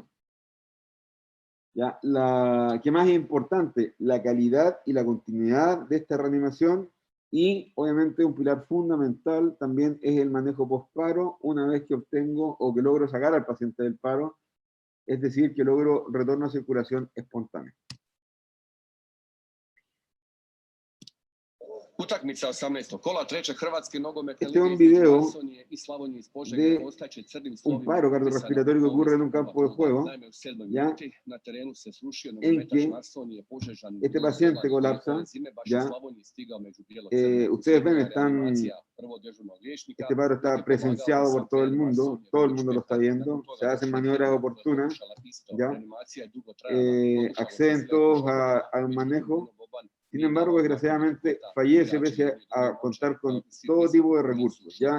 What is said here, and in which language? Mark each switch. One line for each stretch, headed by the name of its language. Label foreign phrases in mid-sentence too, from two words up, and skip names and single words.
Spanish: ¿Ya? ¿Qué más es importante? La calidad y la continuidad de esta reanimación y, obviamente, un pilar fundamental también es el manejo post-paro una vez que obtengo o que logro sacar al paciente del paro, es decir, que logro retorno a circulación espontánea.
Croatian: Utakmica 18. kola treće Hrvatske nogometne
Spanish: Este es
Croatian: lige
Spanish: un video
Croatian: Masonije i Slavonije iz Požege ostaće crnim
Spanish: un
Croatian: slovima
Spanish: paro cardiorrespiratorio que ocurre en un campo de juego,
Croatian: Naime, u 7.
Spanish: ¿ya?
Croatian: minuti na terenu se srušio
Spanish: En
Croatian: nogometaš
Spanish: que
Croatian: Masonije Požežan
Spanish: este paciente colapsa,
Croatian: zime baš
Spanish: ¿ya?
Croatian: u Slavoniji stigao među bijelo-crne.
Spanish: Ustedes ven,
Croatian: Prvo dežurnog liječnika,
Spanish: este paro está presenciado por todo el mundo lo está viendo, se hacen maniobras oportunas, ¿ya? Acceden todos al manejo. Sin embargo, desgraciadamente, fallece pese a contar con todo tipo de recursos, ¿ya?